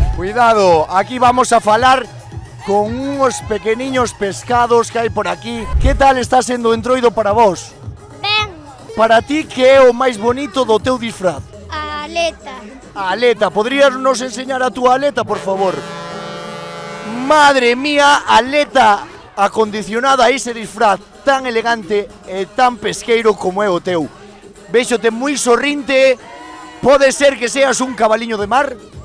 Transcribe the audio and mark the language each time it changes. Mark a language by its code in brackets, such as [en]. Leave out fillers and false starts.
[gl] Cuidado, aquí vamos a falar con unos pequeniños pescados que hai por aquí. Que tal está sendo o entroido para vos? Ben. Para ti, que é o máis bonito do teu disfraz? A aleta. [es] Aleta, ¿podrías nos enseñar a tu aleta, por favor? [gl] Madre mía, aleta acondicionada a ese disfraz tan elegante e tan pesqueiro como é o teu. Véxote moi sorrinte. Pode ser que seas un cabaliño de mar?